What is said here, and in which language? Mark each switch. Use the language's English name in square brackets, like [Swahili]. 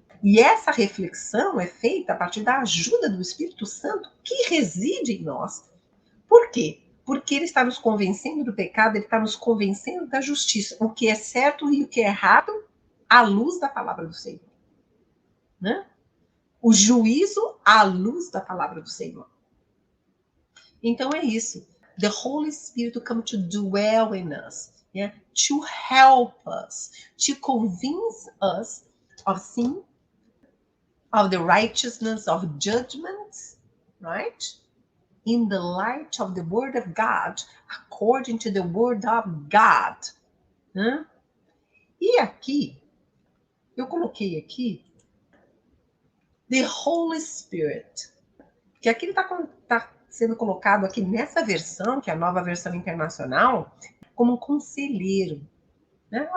[Portuguese] E essa reflexão é feita a partir da ajuda do Espírito Santo que reside em nós. Por quê? Porque ele está nos convencendo do pecado, ele está nos convencendo da justiça, o que é certo e o que é errado, à luz da palavra do Senhor. Né? O juízo à luz da palavra do Senhor. Então é isso. [English] The Holy Spirit come to dwell in us. Yeah, to help us, to convince us of sin, of the righteousness of judgment, right? In the light of the Word of God, according to the Word of God. [Portuguese] Né? E aqui, eu coloquei aqui, the Holy Spirit, que aqui está sendo colocado aqui nessa versão, que é a nova versão internacional, como um conselheiro. Né?